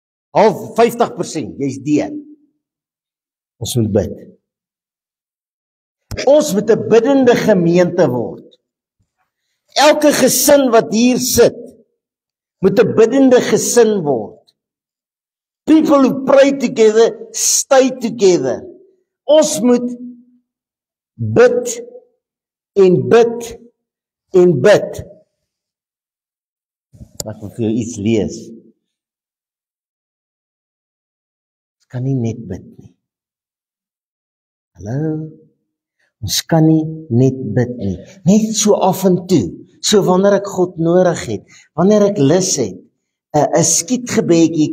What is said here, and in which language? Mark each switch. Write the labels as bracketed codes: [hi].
[af] Al 50%, jy's dood. Ons moet bid. Ons moet 'n biddende gemeente word. Elke gesin wat hier sit, moet 'n biddende gesin word. [en] People who pray together, stay together. [af] Ons moet bid en bid en bid. Laat ek vir jou iets lees. Ons kan nie net bid nie. Hallo? Ons kan nie net bid nie. Net so af en toe. So wanneer ek God nodig het, wanneer ek lus het, 'n skietgebedjie.